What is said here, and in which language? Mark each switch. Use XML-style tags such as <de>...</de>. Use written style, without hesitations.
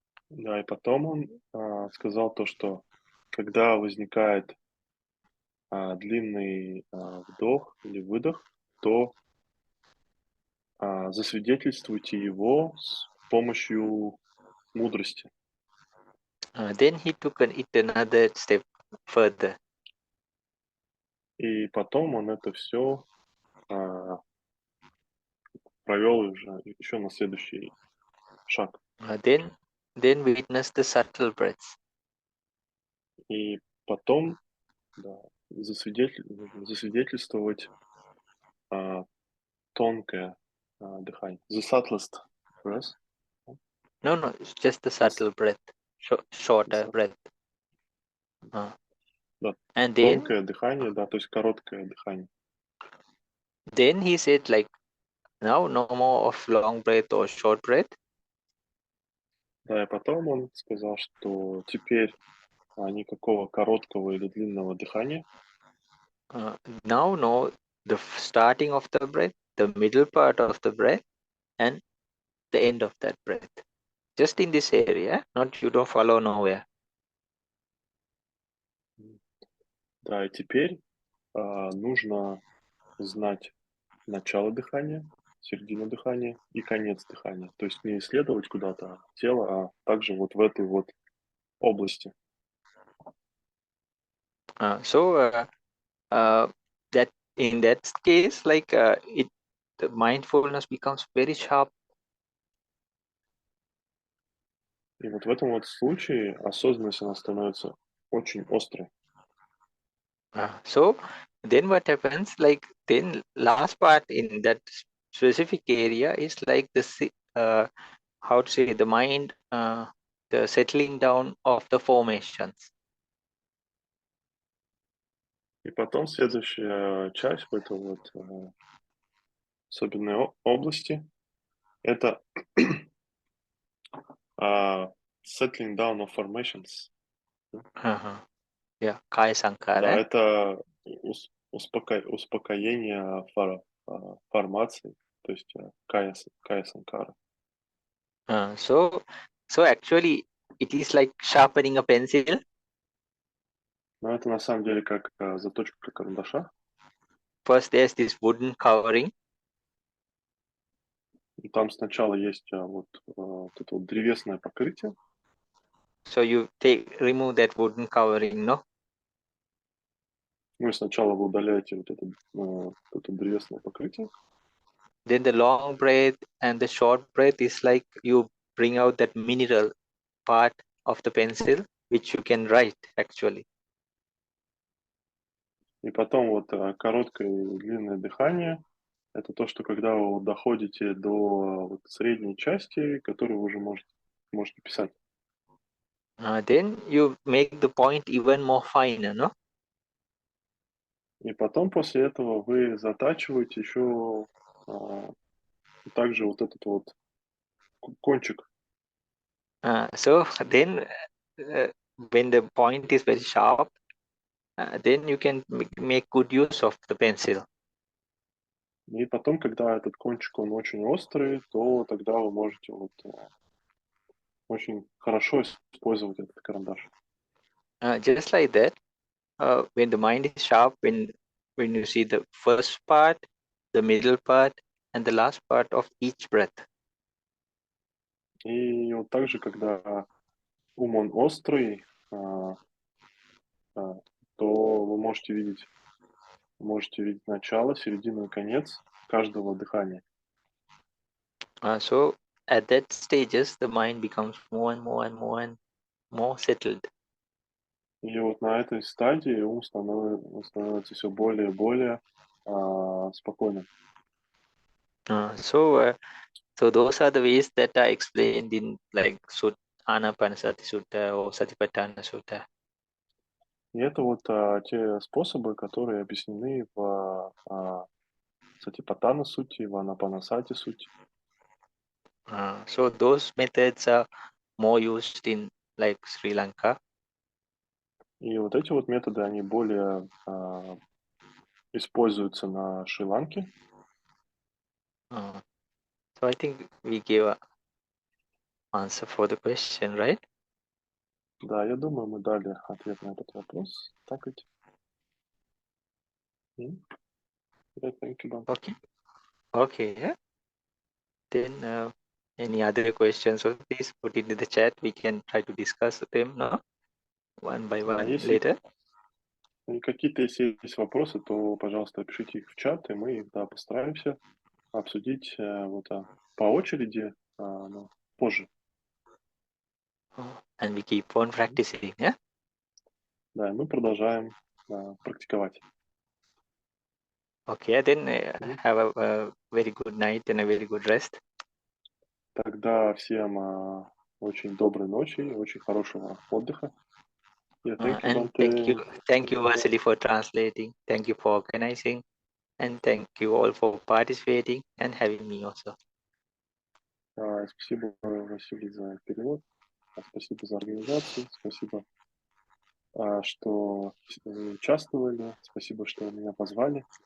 <ru>Да, и потом он сказал то, что когда возникает длинный вдох или выдох, то засвидетельствуйте его с помощью мудрости.</ru> <en>Then he took it another step further.</en> <ru>И потом он это все провел уже еще на следующий шаг.</ru> <en>Then witness the subtle breaths.</en> <ru>И потом засвидетельствовать тонкое дыхание.</ru> <en>The subtlest breath. No, it's just the subtle breath, shorter breath.</en> <ru>Да,</ru> <en>And then,</en> <ru>тонкое дыхание, да, то есть короткое дыхание.</ru> <en>then he said, like, now no more of long breath or short breath.</en> <ru>Да, и потом он сказал, что теперь никакого короткого или длинного дыхания.</ru> <en>Now know the starting of the breath, the middle part of the breath, and the end of that breath. Just in this area, not you don't follow nowhere.</en> <ru>Да, и теперь нужно знать начало дыхания, середину дыхания и конец дыхания. То есть не исследовать куда-то тело, а также вот в этой вот области.</ru> <en>That in that case, like the mindfulness becomes very sharp.</en> <ru>И вот в этом вот случае осознанность, она становится очень острой.</ru> <en>So then what happens, like then last part in that specific area is like the how to say, the mind, the settling down of the formations.</en> <ru>И потом следующая часть в этой вот особенной области — это</ru> <en>settling down of formations. Yeah, Kaya</en> <ru>Да,</ru> <pi>Sankara.</pi> <ru>это успокоение формаций, то есть кая санкара.</ru> <en>So actually it is like sharpening a pencil.</en> <ru>Но это на самом деле как заточка карандаша.</ru> <en>First there's this wooden covering.</en> <ru>И там сначала есть вот это вот древесное покрытие.</ru> <en>So you remove that wooden covering, no?</en> <ru>Ну и сначала вы удаляете вот это древесное покрытие.</ru> <en>Then the long breath and the short breath is like you bring out that mineral part of the pencil, which you can write actually.</en> <ru>И потом вот короткое и длинное дыхание Это то, что когда вы вот доходите до вот средней части, которую вы уже можете писать.</ru> <en>Then you make the point even more finer, no?</en> <ru>И потом после этого вы затачиваете еще также вот этот вот кончик.</ru> <en>So then when the point is very sharp, then you can make good use of the pencil.</en> <ru>И потом, когда этот кончик, он очень острый, то тогда вы можете вот очень хорошо использовать этот карандаш.</ru> <en>Just like that, when the mind is sharp, when you see the first part, the middle part, and the last part of each breath.</en> <ru>И вот также, когда ум он острый, то вы можете видеть начало, середину и конец каждого дыхания.</ru> <en>So at that stages, the mind becomes more and more and more and more settled.</en> <ru>И вот на этой стадии ум становится все более и более спокойным.</ru> <en>So those are the ways that are explained in like Anapanasati Sutta or Satipatthana Sutta.</en> <ru>И это вот те способы, которые объяснены в Сатипатthana сути, в Анапанасати сути.</ru> <en>So those methods are more used in like Sri Lanka.</en> <ru>И вот эти вот методы, они более используются на Шри-Ланке.</ru> <en>So I think we gave an answer for the question, right?</en> <ru>Да, я думаю, мы дали ответ на этот вопрос. Так ведь?</ru> <en>Yeah, thank you, Bam. Okay, yeah. Then any other questions, so please put it in the chat. We can try to discuss them, no? One by one</en> <ru>Если</ru> <en>later.</en> <ru>какие-то есть вопросы, то, пожалуйста, пишите их в чат, и мы их, да, постараемся обсудить по очереди, но позже.</ru> <en>And we keep on practicing, yeah?</en> <ru>Да, и мы продолжаем практиковать.</ru> <en>Okay, then have a very good night and a very good rest.</en> <ru>Тогда всем очень доброй ночи и очень хорошего отдыха.</ru> <en>Yeah, thank you, And Bante. thank you, Vasily, for translating. Thank you for organizing, and thank you all for participating and having me also.</en> <ru>Спасибо, Василий, за перевод. Спасибо за организацию. Спасибо, что вы участвовали. Спасибо, что меня позвали.</ru>